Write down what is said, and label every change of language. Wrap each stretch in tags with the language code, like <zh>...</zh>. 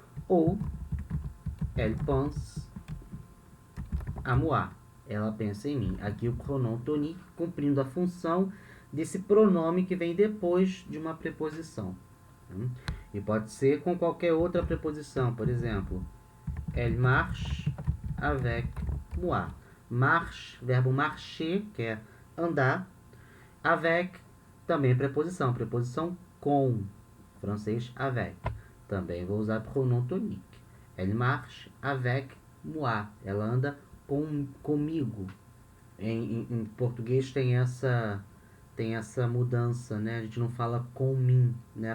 <pt>Ou,</pt> <fr>elle pense à moi.</fr> <pt>Ela pensa em mim. Aqui, o pronom tonique cumprindo a função desse pronome que vem depois de uma preposição. E pode ser com qualquer outra preposição. Por exemplo,</pt> <fr>elle marche avec moi.</fr> <pt>Marche, verbo marcher, que é andar. Avec, também preposição. Preposição com. Francês, avec. Também vou usar pronom tonique.</pt> <fr>Elle marche avec moi.</fr> <pt>Ela anda comigo. Em português tem essa mudança, né? A gente não fala com mim, né?</pt>